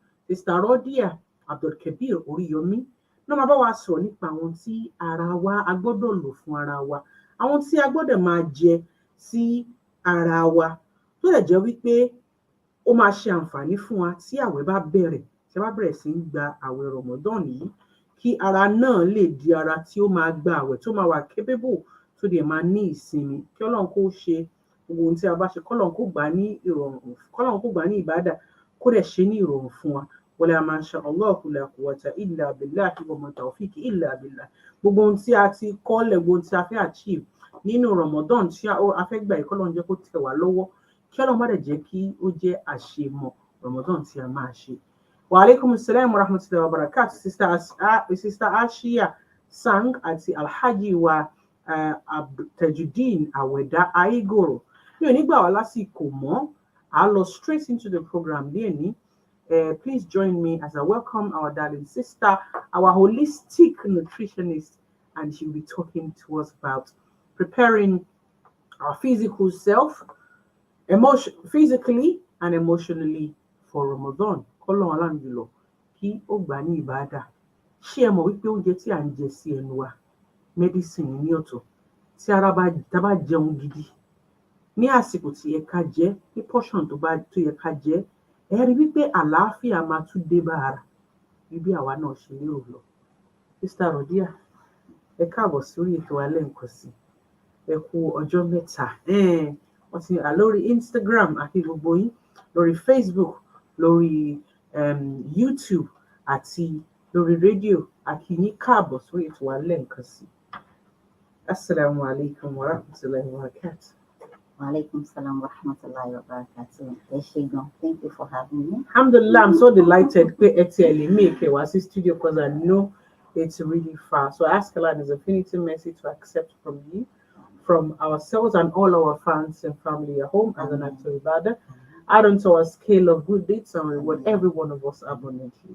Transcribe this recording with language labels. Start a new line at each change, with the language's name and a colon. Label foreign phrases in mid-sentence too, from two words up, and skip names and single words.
Yoruba: Sísítà Rodhiya AbdulKabir Oriyomi náà máa bá wa sọ̀rọ̀ nípa àwọn tí ara wa a gbọ́dọ̀ lò fún ara wa, àwọn tí a gbọ́dọ̀ máa jẹ sí ara wa, tó lè jẹ́ wípé ó máa ṣe àǹfààní fún wa tí àwẹ̀ bá bẹ̀rẹ̀, tí a bá bẹ̀rẹ̀ sí ń gba àwẹ̀ Ramadan yìí, kí ara náà lè di ara tí ó máa gba àwẹ̀, tó máa wà capable, tó dẹ̀ máa ní ìsinmi. Kí Ọlọ́run kó ṣe gbogbo ohun tí a bá ṣe, k'Ọlọ́run kó gbà ní ìrọ̀rùn, k'Ọlọ́run kó gbà ní ìbádà, kó dẹ̀ ṣe ní ìrọ̀rùn fún wa.
Arabic: ولا ما شاء الله لا قوة إلا بالله وما توفيقي إلا بالله.
Yoruba: Gbogbo ohun tí a ti kọ́lẹ̀, gbogbo ohun tí a fẹ́ achieve nínú Ramadan tí a fẹ́ gbà yìí, k'Ọlọ́run jẹ́ kó tẹ̀ wá lọ́wọ́. Kí Ọlọ́run má dẹ̀ jẹ́ kí ó jẹ́ àṣemọ Ramadan tí a máa ṣe.
Arabic: وعليكم السلام ورحمة الله وبركاته.
Yoruba: Sister Ashia Sang àti Alhaji wa Tajudeen Aweda Aigoro. Mi ò ní gbà wá lásìkò mọ́.
English: I'll go straight into the program. Please join me as I welcome our darling sister, our holistic nutritionist, and she'll be talking to us about preparing our physical self, physically and emotionally for Ramadan.
Yoruba: K'Ọlọ́run aláàánú jùlọ kí ó gbà ní ìbádà. Ṣé ẹ mọ̀ wípé oúnjẹ tí à ń jẹ sí ẹnu wa, medicine ní ọ̀tọ̀, tí tá bá jẹun gidi ní àsìkò tí yẹ ká jẹ, ní portion tó yẹ ká jẹ, ẹ rí wípé àlàáfíà máa tún dé bá ara bí àwa náà ṣe lérò lọ. Sister Rodhiya, ẹ káàbọ̀ sórí ètò alẹ́ nǹkan sí. Ẹ kú ọjọ́ mẹ́ta. Wọ́n ti lórí Instagram àti gbogbo yín, lórí Facebook, lórí YouTube àti lórí rédíò, àti yín káàbọ̀ sórí ètò alẹ́ nǹkan sí.
Arabic: السلام عليكم ورحمة الله وبركاته. وعليكم السلام ورحمة الله وبركاته.
English: Thank you for having me. Alhamdulillah, I'm so delighted to make a studio because I know it's really far. So I ask Allah His infinity mercy to accept from you, from ourselves and all our fans and family at home as an act of ibadah. Add on to our scale of good deeds and reward every one of us abundantly.